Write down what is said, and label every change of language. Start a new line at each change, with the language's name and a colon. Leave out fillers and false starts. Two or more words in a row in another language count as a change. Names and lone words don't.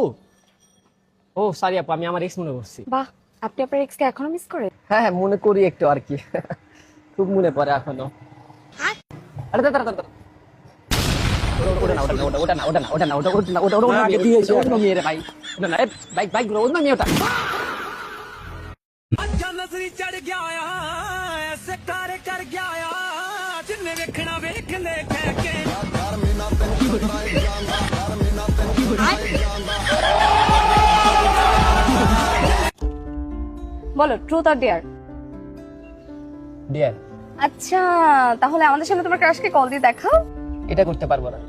Bangla: ও সরি আপু, আমি আমার এক্স মনে করছি। বাহ, আপনি আপনার এক্সকে এখনো মিস করেন? হ্যাঁ হ্যাঁ, মনে করি একটু আর কি। খুব মনে পড়ে এখনো। আরে দাঁড়া দাঁড়া দাঁড়া, ওটা না, ওটা না, ওটা না, ওটা না, ওটা না, ওটা না, ওটা ওটা আগে দিয়েছে, অন্য মেয়ে রে ভাই। ওটা না, বাইক বাইক গুলো অন্য মেয়ে ওটা।
Punjabi: ਅੱਛਾ ਨਜ਼ਰੀ ਚੜ ਗਿਆ ਆ ਐਸੇ ਕਰ ਗਿਆ ਆ ਜਿੰਨੇ ਵੇਖਣਾ ਵੇਖ ਲੈ ਕਹਿ ਕੇ
Bangla: বলো,
English: truth or dare?
Bangla: ডিয়ার, আচ্ছা, তাহলে আমাদের সামনে তোমার ক্রাশকে কল দিয়ে দেখাও। এটা করতে পারবো না,